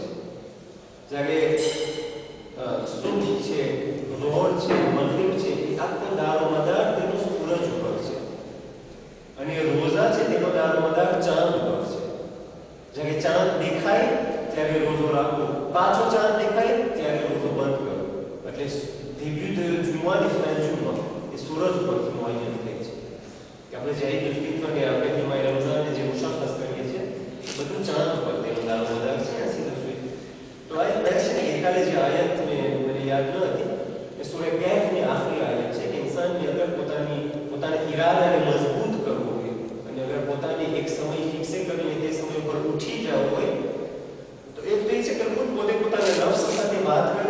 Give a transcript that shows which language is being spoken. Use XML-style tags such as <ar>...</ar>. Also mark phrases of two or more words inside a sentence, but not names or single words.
<gu>જ્યારે સુબહ છે, ઝોહર છે, મગરિબ છે, એ આખો દારોમદાર તેનો સૂરજ ઉપર છે. અને રોઝા છે તેનો દારોમદાર ચાંદ ઉપર છે. જ્યારે ચાંદ દેખાય ત્યારે રોઝો રાખો, પાછો ચાંદ દેખાય ત્યારે રોઝો બંધ કરો. એટલે</gu> <fr>début de du mois et fin du mois</fr> <gu>એ સૂરજ ઉપરથી મુઆયન થાય છે. કે આપણે જે ઈદ ઉલ ફિત્ર કે આપણે માહ રમઝાન જે મુશખ્ખસ કરીએ છીએ બધું ચાંદ ઉપર તેનો દારોમદાર છે. આ સીધું જોઈએ તો આ દર્શન એકાલે જે આયત મને યાદ ન હતી એ સૂરા કહેફની આખરી આયત છે કે ઇન્સાનની અગર પોતાના ઈરાદાને મજબૂત કરવો હોય અને અગર પોતાને એક સમય ફિક્સ કરીને તે સમય પર ઉઠી જવું હોય તો એક તો એ છે કે ખુદ પોતાના નફ્સ સાથે વાત કરે.</gu>